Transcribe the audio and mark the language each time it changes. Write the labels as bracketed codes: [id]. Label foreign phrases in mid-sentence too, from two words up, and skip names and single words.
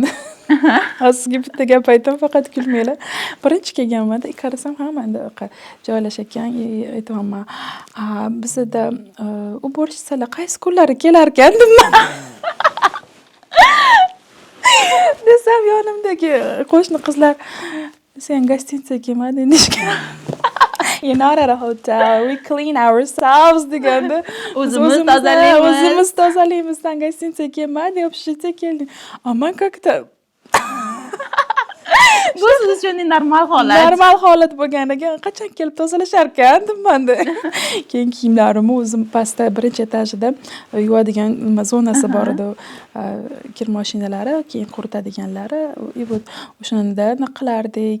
[uz] Hozirgi bitta gap aytaman, faqat kulmanglar. Birinchi kelganmanda qarasam hamma endi joylashgan, aytaman. Bizda уборщицаlar qaysi kunlari kelar ekan deyman. Desam yonimdagi qo'shni qizlar sen gostinitsaga kelmading deyishgan. [en] You're not at a hotel. We clean ourselves deganda. [uz] O'zimiz tozalaymiz. Sen gostinitsaga kelmading, общежитиеga kelding. [ru] Aman как-то [uz] Bu siz uchun normal holat. Normal holat bo'lganiga qachon kelib tozalashar ekan debmanda. Keyin kiyimlarimni o'zim pastda birinchi etajida yuvadigan nima zonasi bor edi. Kir mashinalari, keyin quritadiganlari. Вот o'shanda nima qilardik?